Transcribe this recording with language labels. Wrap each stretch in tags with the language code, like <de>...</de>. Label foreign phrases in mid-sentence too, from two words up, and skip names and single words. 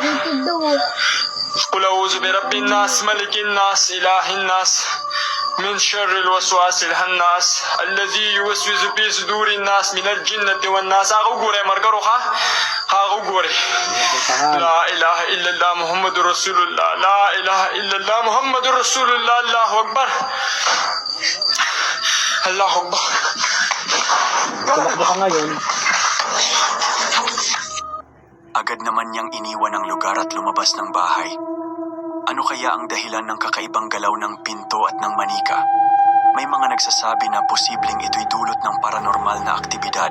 <ar>قل أعوذ برب الناس ملك الناس إله الناس من شر الوسواس الخناس الذي يوسوس في صدور الناس من الجنة والناس أغوري مركروها أغوري لا إله إلا الله محمد رسول الله لا إله إلا الله محمد رسول الله الله أكبر الله أكبر</ar> <tl>Tumakbo ka ngayon. Agad naman niyang iniwan ang lugar at lumabas ng bahay. Ano kaya ang dahilan ng kakaibang galaw ng pinto at ng manika? May mga nagsasabi na posibleng ito'y dulot ng paranormal na aktibidad.</tl>